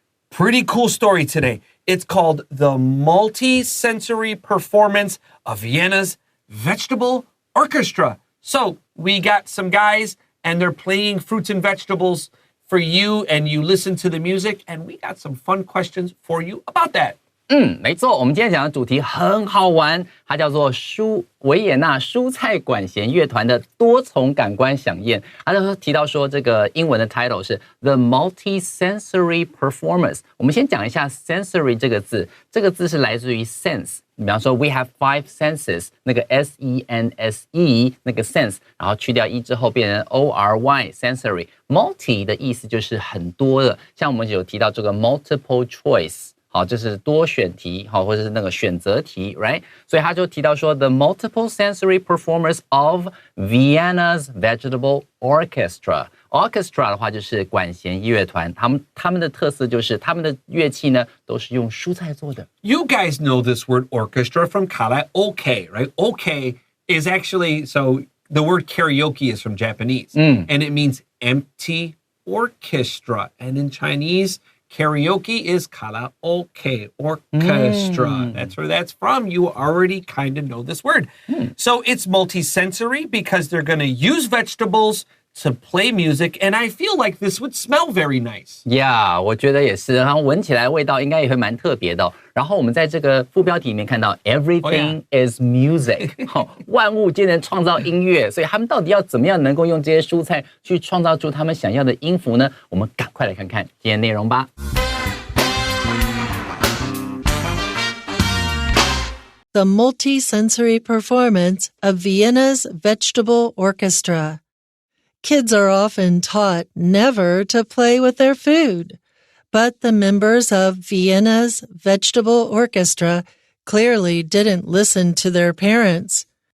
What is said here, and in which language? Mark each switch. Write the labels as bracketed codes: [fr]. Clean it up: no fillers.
[en] Pretty cool story today. It's called The Multi-Sensory Performance of Vienna's Vegetable Orchestra. So we got some guys and they're playing fruits and vegetables for you, and you listen to the music, and we got some fun questions for you about that. [zh] 没错，我们今天讲的主题很好玩，它叫做维也纳蔬菜管弦乐团的多重感官响宴。它就提到说，这个英文的 title 是 [en] The Multi-Sensory Performance。 [zh] 我们先讲一下 sensory 这个字，这个字是来自于 sense。比方说 [en] we have 5 senses， [zh] 那个 S-E-N-S-E 那个 sense， 然后去掉 E 之后变成 O-R-Y sensory。 multi 的意思就是很多的，像我们有提到这个 multiple choice。好，就是多选题，好，或者是那个选择题 ，right？所以他就提到说 ， [en] the multiple sensory performance of Vienna's vegetable orchestra。 [zh] orchestra 的话就是管弦乐团，他们的特色就是他们的乐器呢都是用蔬菜做的。 [en] You guys know this word orchestra from karaoke, right? Okay is actually, so the word karaoke is from Japanese, and it means empty orchestra, and in Chinese. Karaoke is karaoke, orchestra. That's where that's from. You already kind of know this word. So it's multisensory because they're going to use vegetables to play music, and I feel like this would smell very nice. [zh] Yeah, 我觉得也是，然后闻起来味道应该也会蛮特别的哦。然后我们在这个副标题里面看到 [en] Everything is music， [zh] 万物皆能创造音乐，所以他们到底要怎么样能够用这些蔬菜去创造出他们想要的音符呢？我们赶快来看看今天内容吧。 [en] The multi-sensory performance of Vienna's vegetable orchestra. Kids are often taught never to play with their food, but the members of Vienna's vegetable orchestra clearly didn't listen to their parents.